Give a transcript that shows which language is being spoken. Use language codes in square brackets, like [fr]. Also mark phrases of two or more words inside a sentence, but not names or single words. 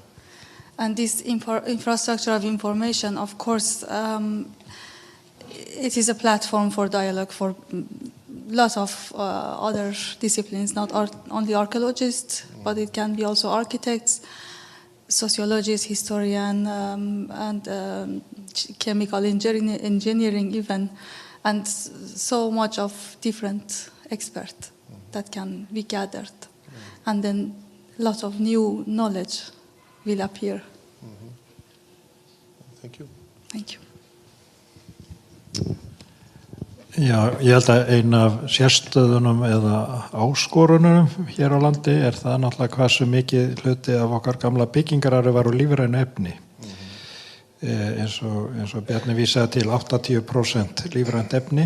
[en] And this infrastructure of information, of course, it is a platform for dialogue for lots of other disciplines, not only archaeologists, but it can be also architects, sociologists, historian, and chemical engineering even, and so much of different experts that can be gathered. And then lots of new knowledge will appear. Thank you. Thank you. [is] Já, ég held að ein af sérstöðunum eða áskorunum hér á landi það náttúrulega hversu mikið hluti af okkar gamla byggingararfi var úr lífrænu efni. Eins og Bjarni vísaði til 80% lífrænt efni.